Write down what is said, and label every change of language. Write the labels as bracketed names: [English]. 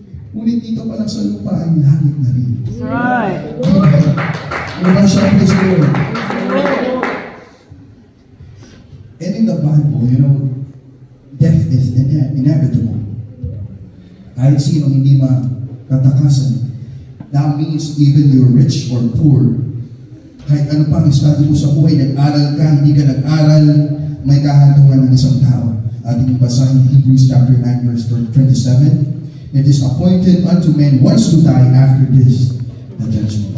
[Filipino] Ngunit dito pa lang sa lupa ay langit na rin. [English] That's right. [Filipino] Diba siya, [English] praise the Lord. And in the Bible, you know, death is inevitable. [Filipino] Kahit sino hindi matatakasan. [English] That means even you're rich or poor, [Filipino] kahit ano pa ang estado mo sa buhay, nag-aral ka, hindi ka nag-aral, may kahantungan ng isang tao. Ating basahin Hebrews chapter 9 verse 27. [English] It is appointed unto men once to die, after this, the judgment.